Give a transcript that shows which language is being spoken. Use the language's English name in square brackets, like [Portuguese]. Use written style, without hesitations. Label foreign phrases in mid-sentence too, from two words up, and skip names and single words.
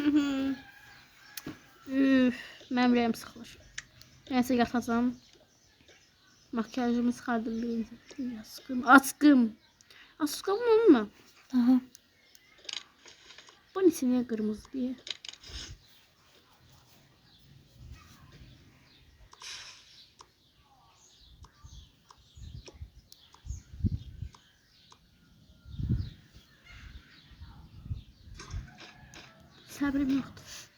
[Azerbaijani] Üf, mənim ürəyim sıxılır. Nəysə yatacağım. [Turkish] Makyajımı çıkardım birinci. Askım. Askım mı? Aha. Bu niye kırmızı diye? [Azerbaijani] Səbrim yoxdur.